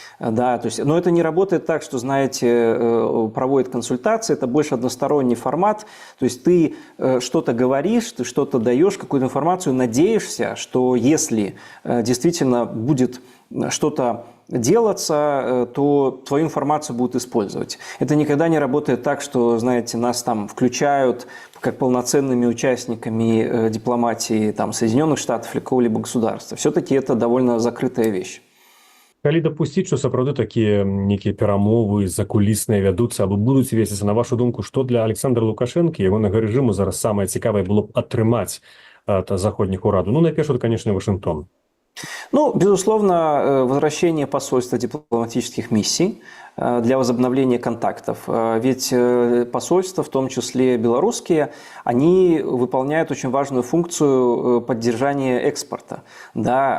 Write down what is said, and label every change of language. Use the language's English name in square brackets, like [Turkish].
[Russian] Да, то есть, но это не работает так, что, знаете, проводят консультации, это больше односторонний формат, то есть ты что-то говоришь, ты что-то даешь, какую-то информацию, надеешься, что если действительно будет что-то делаться, то твою информацию будут использовать. Это никогда не работает так, что, знаете, нас там включают как полноценными участниками дипломатии там, Соединенных Штатов или какого-либо государства. Все-таки это довольно закрытая вещь. [Belarusian] Калі дапусціць, што сапраўды такія нейкія перамовы закулісныя вядуцца або будуць весціся, на вашу думку, што для Александра Лукашэнкі, ягонага рэжыму зараз самае цікавае было б атрымаць ад заходніх урадаў? [Russian] Ну, найперш, конечно, Вашингтон. Ну, безусловно, возвращение посольства дипломатических миссий для возобновления контактов. Ведь посольства, в том числе белорусские, они выполняют очень важную функцию поддержания экспорта. Да?